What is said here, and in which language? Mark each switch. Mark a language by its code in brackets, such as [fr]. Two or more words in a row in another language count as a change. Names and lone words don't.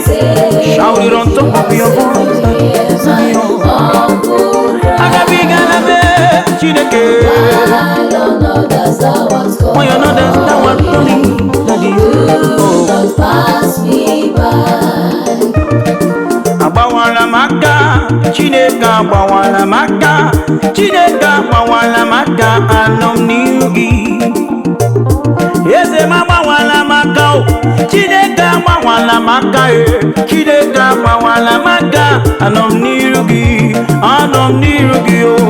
[en] Savior, Shout it on top of your voice. hear my humble cry. Agabigalabe, Chineke. Why on others thou art calling? Why on others thou art calling? Daddy, Do oh. not pass me by. [ig] Agbawala m aka, Chineke agbawala m aka, Chineke agbawala m aka, anọ m n'ihu gị. Eze m agbawala m aka o, Chineke agbawala m aka e, Chineke agbawala m aka, anọ m n'ihu gị, anọ m n'ihu gị o.